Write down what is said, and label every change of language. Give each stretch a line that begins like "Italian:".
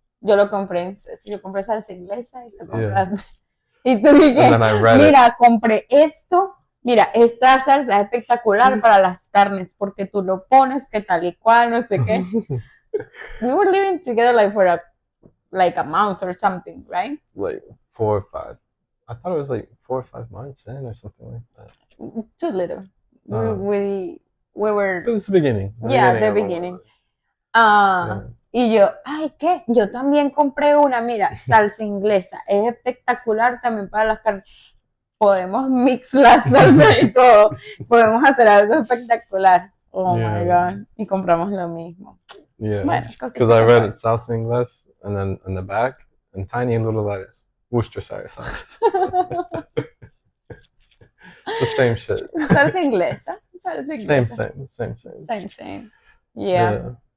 Spanish: Yo lo compré, yo compré salsa inglesa y tú compraste. Y tú dijiste, mira, compré esto, mira, esta salsa es espectacular para las carnes, porque tú lo pones, que tal y cual, no sé qué.
English: We were living together like for a month or something, right? Like 4 or 5. I thought it was like 4 or 5 months in or something like that. Too little. We were... It was the beginning. The beginning.
Spanish: Y yo, ay, ¿qué? Yo también compré una, mira, salsa inglesa. Es espectacular también para las carnes. Podemos mix las salsas y todo. Podemos hacer algo espectacular.
English: Oh my God.
Spanish: Y compramos lo mismo.
English: Yeah.
Spanish: Bueno,
English: because I read it salsa English and then in the back, in tiny little letters, Worcestershire sauce. The same shit.
Spanish: Salsa inglesa. Salsa inglesa.
English: Same. Yeah.